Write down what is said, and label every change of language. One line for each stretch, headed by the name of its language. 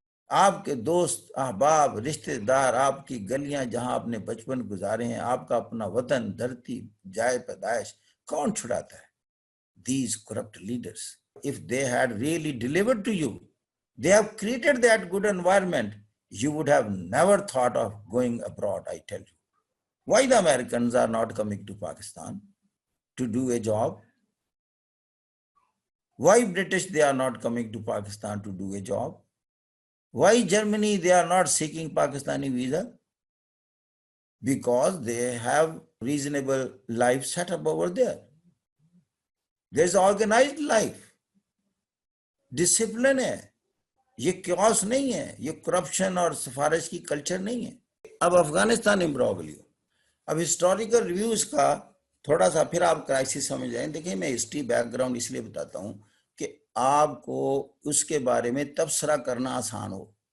Urdu: آپ کے دوست، احباب، رشتہ دار، آپ کی گلیاں جہاں آپ نے بچپن گزارے ہیں، آپ کا اپنا وطن، دھرتی، جائے پیدائش، کون چھڑاتا ہے؟
English: These corrupt leaders, if they had really delivered to you, they have created that good environment, you would have never thought of going abroad, I tell you. Why the Americans are not coming to Pakistan to do a job? Why British, they are not coming to Pakistan to do a job? Why Germany, they are not seeking Pakistani visa? Because they have reasonable life set up over there. There is organized life,
Urdu: discipline ہے، یہ caves نہیں ہے، یہ corruption اور سفارش کی culture نہیں ہے۔ اب افغانستان امبروگلیو، اب ہسٹوریکل ریویوز کا تھوڑا سا پھر آپ کرائسس سمجھ جائیں۔ دیکھیں میں ہسٹری بیک گراؤنڈ اس لیے بتاتا ہوں کہ آپ کو اس کے بارے میں تبصرہ کرنا آسان ہو۔